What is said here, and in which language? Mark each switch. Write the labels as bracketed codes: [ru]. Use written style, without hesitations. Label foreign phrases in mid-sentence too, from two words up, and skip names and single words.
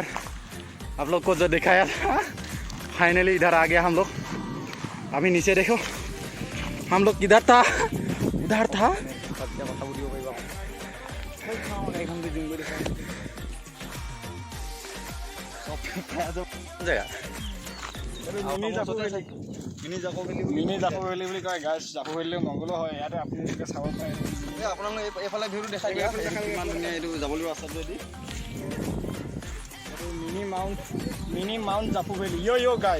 [hi] आप लोग को जो दिखाया था फाइनली इधर आ गया हम लोग। अभी नीचे देखो हम लोग किधर था, उधर था। जगह [as] মিনি জাকু ভেলি বুলি কয় গাইছ। জাকু ভেলি মংগলো হয় ইয়াতে, আপোনালোকে চাব পাৰে। আপোনালোকে এইফালে ভিউটো দেখাই দিয়া, কিমান ধুনীয়া এইটো যাবলৈ ৰাস্তাটো দি। মিনি মাউণ্ট জাকু ভেলি। য়ো গাইছ,